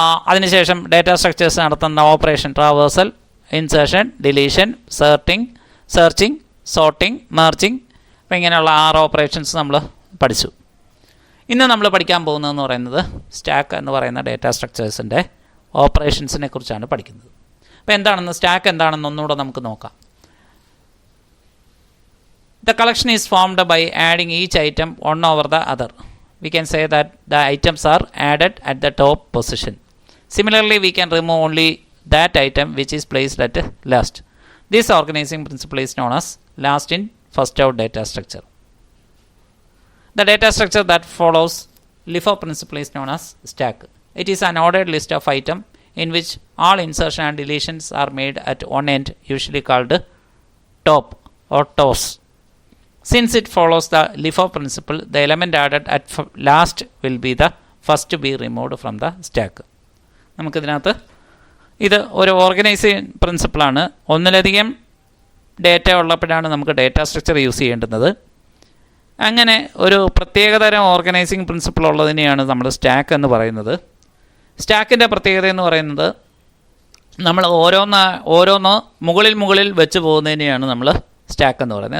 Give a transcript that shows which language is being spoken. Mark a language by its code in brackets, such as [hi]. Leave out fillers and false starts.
[ml] അതിനുശേഷം data structures നടത്തുന്ന operation traversal, insertion, deletion, searching, sorting, merging, അപ്പോൾ ഇങ്ങനെയുള്ള 6 ഓപ്പറേഷൻസ് നമ്മൾ പഠിച്ചു. ഇന്ന് നമ്മൾ പഠിക്കാൻ പോകുന്നതെന്ന് പറയുന്നത് സ്റ്റാക്ക് എന്ന് പറയുന്ന ഡേറ്റാ സ്ട്രക്ചേഴ്സിൻ്റെ ഓപ്പറേഷൻസിനെ കുറിച്ചാണ് പഠിക്കുന്നത്. അപ്പോൾ എന്താണെന്ന് സ്റ്റാക്ക് എന്താണെന്ന് ഒന്നുകൂടെ നമുക്ക് നോക്കാം. [en] The collection is formed by adding each item one over the other. We can say that the items are added at the top position. Similarly, we can remove only that item which is placed at last. This organizing principle is known as last in, first out data structure. The data structure that follows LIFO principle is known as stack. It is an ordered list of items in which all insertion and deletions are made at one end, usually called top or toes. Since it follows the LIFO principle, the element added at last will be the first to be removed from the stack. [ml] നമുക്കിതിനകത്ത് ഇത് ഒരു organising പ്രിൻസിപ്പിളാണ്. ഒന്നിലധികം data ഉള്ളപ്പോഴാണ് നമുക്ക് data structure use ചെയ്യേണ്ടുന്നത്. അങ്ങനെ ഒരു പ്രത്യേകതരം organising principle ഉള്ളതിനെയാണ് നമ്മൾ stack എന്ന് പറയുന്നത്. സ്റ്റാക്കിൻ്റെ പ്രത്യേകത എന്ന് പറയുന്നത് നമ്മൾ ഓരോന്ന് മുകളിൽ വെച്ച് പോകുന്നതിനെയാണ് നമ്മൾ സ്റ്റാക്ക് എന്ന് പറയുന്നത്.